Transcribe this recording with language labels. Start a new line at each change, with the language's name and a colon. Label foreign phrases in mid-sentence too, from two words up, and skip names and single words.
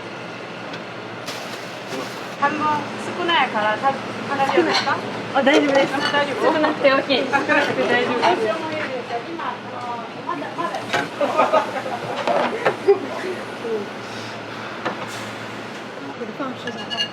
Japanese: 半分少ないから大丈夫ですか？あ、大丈夫です。大丈夫。少なくて OK です。少なくて大丈夫です。今まだ。
Chinese: 给它放食材放。